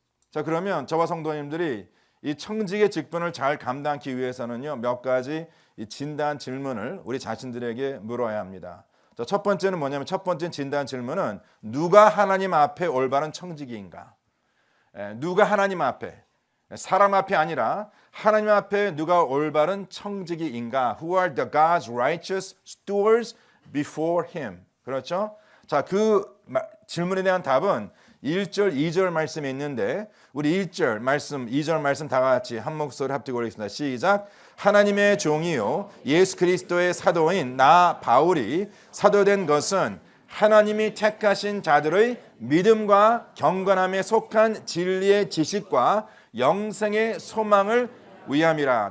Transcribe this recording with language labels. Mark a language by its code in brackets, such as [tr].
[ko] 자, 그러면 저와 성도님들이 이 청지기의 직분을 잘 감당하기 위해서는요, 몇 가지 이 진단 질문을 우리 자신들에게 물어야 합니다. 자, 첫 번째는 뭐냐면 첫 번째 진단 질문은 누가 하나님 앞에 올바른 청지기인가? 누가 하나님 앞에, 사람 앞에 아니라 하나님 앞에 누가 올바른 청지기인가? [en] Who are the God's righteous stewards before Him? [ko] 그렇죠? 자, 그 질문에 대한 답은 1절, 2절 말씀에 있는데 우리 1절 말씀, 2절 말씀 다 같이 한 목소리 합치고 읽겠습니다. 시작. 하나님의 종이요 예수 그리스도의 사도인 나 바울이 사도된 것은 하나님이 택하신 자들의 믿음과 경건함에 속한 진리의 지식과 영생의 소망을 위함이라.